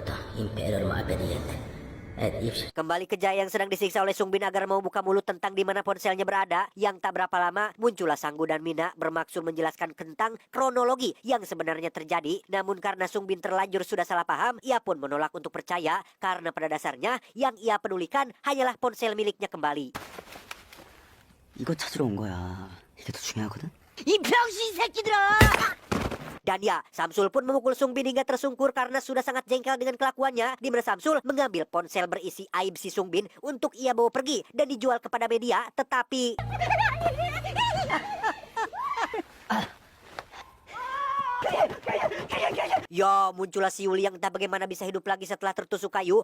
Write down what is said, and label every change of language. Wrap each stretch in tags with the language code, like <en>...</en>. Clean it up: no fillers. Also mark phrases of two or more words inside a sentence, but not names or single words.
<id>Kembali ke Jae yang sedang disiksa oleh Sungbin agar mau buka mulut tentang di mana ponselnya berada. Yang tak berapa lama muncullah Sanggu dan Mina bermaksud menjelaskan tentang kronologi yang sebenarnya terjadi. Namun karena Sungbin terlanjur sudah salah paham, ia pun menolak untuk percaya karena pada dasarnya yang ia pedulikan hanyalah ponsel miliknya kembali.</id> <ko>이거 찾으러 온 거야. 이게 더 중요하거든. 이 병신 새끼들아!</ko> <id>Dan ya, Samsul pun memukul Sungbin hingga tersungkur karena sudah sangat jengkel dengan kelakuannya. Di mana Samsul mengambil ponsel berisi aib si Sungbin untuk ia bawa pergi dan dijual kepada media. Tetapi ya, muncullah si Yuli yang entah bagaimana bisa hidup lagi setelah tertusuk kayu.</id>